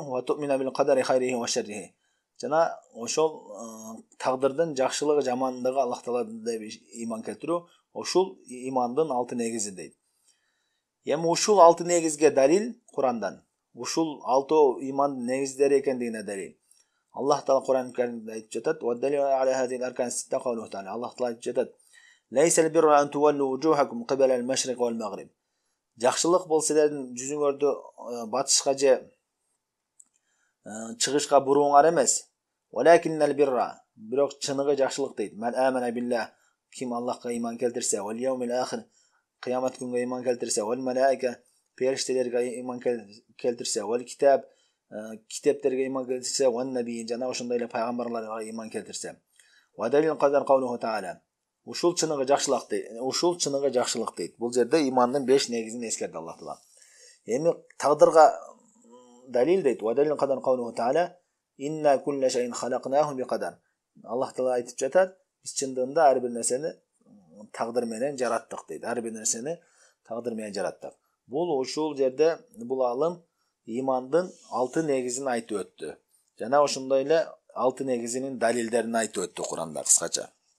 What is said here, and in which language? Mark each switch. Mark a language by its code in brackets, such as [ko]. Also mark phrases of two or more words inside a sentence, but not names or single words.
[ar] وتؤمن بالقدر خيره وشره. [ky] Жана ошол тагдырдын жакшылыгы, жамандыгы Аллах Тааладан деп иман келтирүү. Ушул имандын 6 негизи дейт. Эми ушул 6 негизге далил Курандан. Ушул 6 имандын негиздери экендигине далил. Аллах Таала Куран Каримде айтып жатат: [ar] "والدليل على هذه الأركان الستة قوله تعالى". [ky] Аллах Таала айтып жатат: [ar] "ليس البر أن تولوا وجوهكم قبل المشرق والمغرب". [ky] Жакшылык бул силердин жүзүңөрдү батышка же чыгышка бурууңар эмес. [ar] ولكن البر, [ky] бирок чыныгы жакшылык дейт. [ar] من آمن بالله, [ky] ким Аллахка иман келтирсе, [ar] واليوم الآخر, [ky] кыямат күнгө иман келтирсе, [ar] والملائكة, [ky] периштелерге иман келтирсе, [ar] والكتاب, [ky] китептерге иман келтирсе, [ar] والنبي, [ky] жана ошондой эле пайгамбарларга иман келтирсе. [ar] ودليل القدر قوله تعالى. [ky] Ушул чыныгы жакшылык дейт. Бул жерде имандын 5 негизин эскерди Аллах Таала. Эми тагдырга далил дейт. [ar] ودليل القدر قوله تعالى. إنا كل شيء خلقناه بقدر. [ky] Аллах Таала айтып жатат, биз чындыгында ар бир нерсени тагдыр менен жараттык дейт. Ар бир нерсени тагдыр менен жараттык. Бул ушул жерде бул алым имандын 6 негизин айтып өттү. Жана ошондой эле 6 негизинин далилдерин айтып өттү Куранда кыскача.